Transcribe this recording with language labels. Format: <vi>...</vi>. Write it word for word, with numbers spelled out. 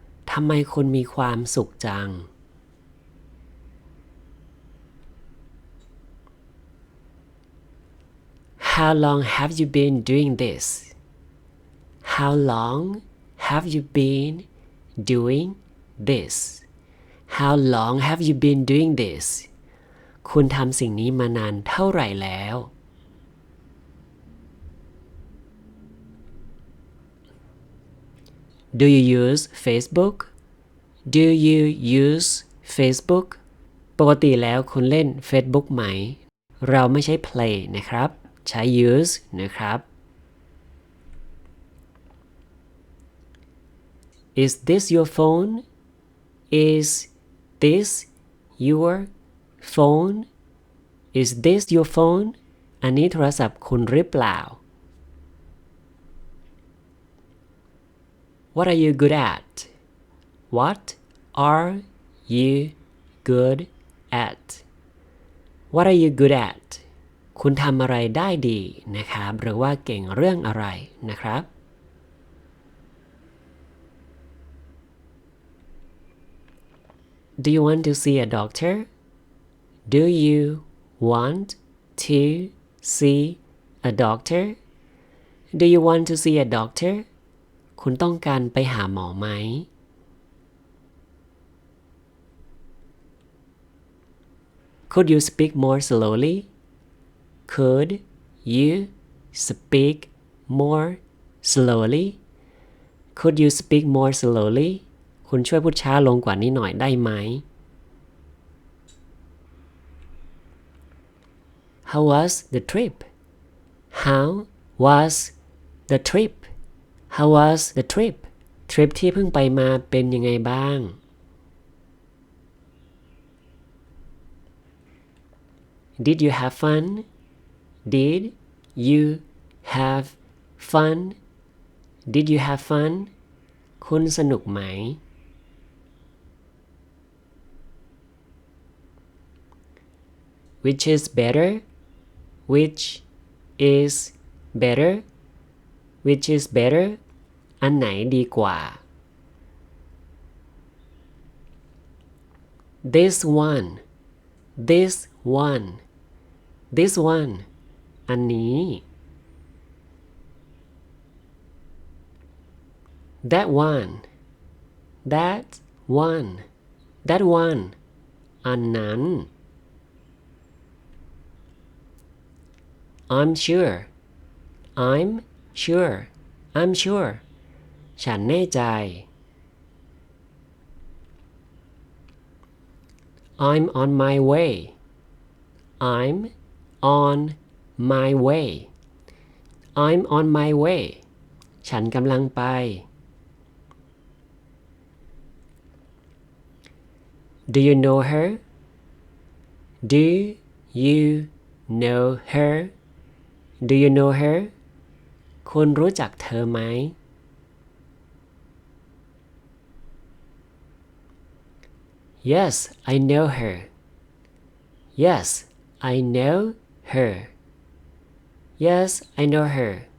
<th>ทำไมคุณมีความสุขจัง</th> <en>How long have you been doing this? How long have you been doing this? How long have you been doing this?</en> <th>คุณทำสิ่งนี้มานานเท่าไหร่แล้ว</th> <en>Do you use Facebook? Do you use Facebook?</en> <th>ปกติแล้วคุณเล่น Facebook ไหม เราไม่ใช้ Play นะครับใช้ use นะครับ</th> <en>Is this your phone? Is this your phone? Is this your phone?</en> <th>อันนี้โทรศัพท์คุณหรือเปล่า</th> <en>What are you good at? What are you good at? What are you good at?</en> <th>คุณทำอะไรได้ดีนะครับหรือว่าเก่งเรื่องอะไรนะครับ</th> <en>Do you want to see a doctor? Do you want to see a doctor? Do you want to see a doctor?</en> <th>คุณต้องการไปหาหมอไหม</th> <en>Could you speak more slowly? Could you speak more slowly? Could you speak more slowly?</en> <th>คุณช่วยพูดช้าลงกว่านี้หน่อยได้ไหม</th> <en>How was the trip? How was the trip? How was the trip?</en> <th>ทริปที่เพิ่งไปมาเป็นยังไงบ้าง</th> <en>Did you have fun? Did you have fun? Did you have fun?</en> <th>คุณสนุกไหม</th> <en>Which is better? Which is better? Which is better?</en> <th>อันไหนดีกว่า</th> <en>This one. This one. This one.</en> <th>อันนี้</th> <en>that one that one that one</en> <th>อันนั้น</th> <en>I'm sure I'm sure I'm sure</en> <th>ฉันแน่ใจ</th> <en>I'm on my way I'm on my way I'm on my way</en> <th>ฉันกำลังไป</th> <en>Do you know her? Do you know her? Do you know her?</en> <th>คุณรู้จักเธอไหม</th> <en>Yes, I know her. Yes, I know her. Yes, I know her.</en>